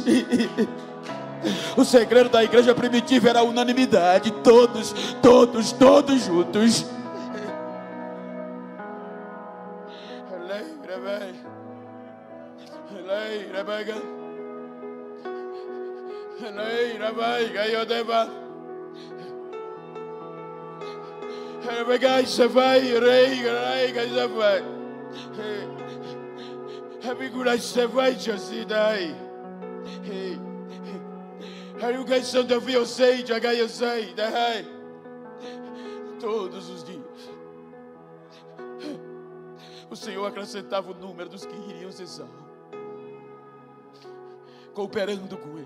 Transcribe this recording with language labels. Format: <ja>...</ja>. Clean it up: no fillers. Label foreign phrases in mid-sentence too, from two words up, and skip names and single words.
<pt>O segredo da igreja primitiva era a unanimidade, todos juntos. Rabaga. Lei, Rabaga, Yodeva. Rabaga, Savai, Rei, Savai. Abigura, Savai, Josidai. A educação da vida eu sei, todos os dias o Senhor acrescentava o número dos que iriam ser salvos, cooperando com eles.</pt>